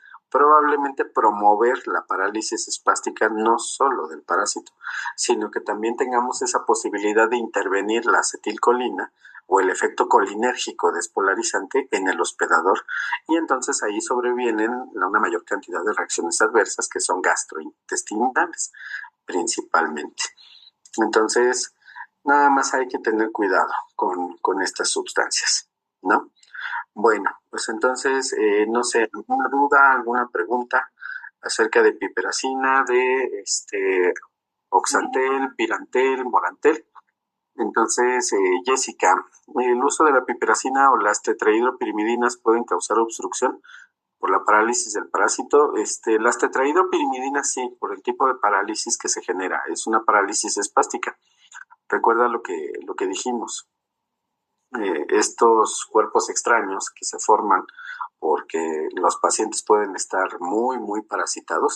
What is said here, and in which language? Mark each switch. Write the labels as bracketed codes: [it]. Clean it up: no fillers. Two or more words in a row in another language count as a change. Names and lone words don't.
[es] probablemente promover la parálisis espástica no solo del parásito, sino que también tengamos esa posibilidad de intervenir la acetilcolina o el efecto colinérgico despolarizante en el hospedador, y entonces ahí sobrevienen una mayor cantidad de reacciones adversas que son gastrointestinales principalmente. Entonces, nada más hay que tener cuidado con estas sustancias, ¿no? Bueno, pues entonces, no sé, ¿alguna duda, alguna pregunta acerca de piperacina, de oxantel, pirantel, morantel? Entonces, Jessica, ¿el uso de la piperacina o las tetrahidropirimidinas pueden causar obstrucción por la parálisis del parásito? Las tetrahidropirimidinas sí, por el tipo de parálisis que se genera, es una parálisis espástica. Recuerda lo que dijimos. Estos cuerpos extraños que se forman porque los pacientes pueden estar muy, muy parasitados.